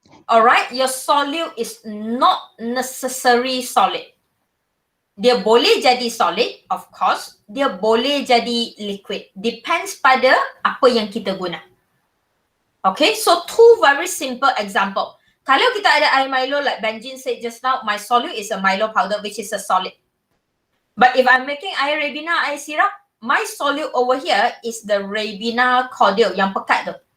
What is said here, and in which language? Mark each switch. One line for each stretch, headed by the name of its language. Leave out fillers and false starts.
English: Alright, your solute is not necessary solid.
Malay: Dia boleh jadi solid,
English: of course.
Malay: Dia boleh jadi liquid. Depends pada apa yang kita guna.
English: Okay, so two very simple example.
Malay: Kalau kita ada air Milo
English: like Benjin said just now, my solute is a Milo powder which is a solid. But if I'm making air Ribena, air syrup, my solute over here is the Ribena cordial
Malay: yang pekat tu.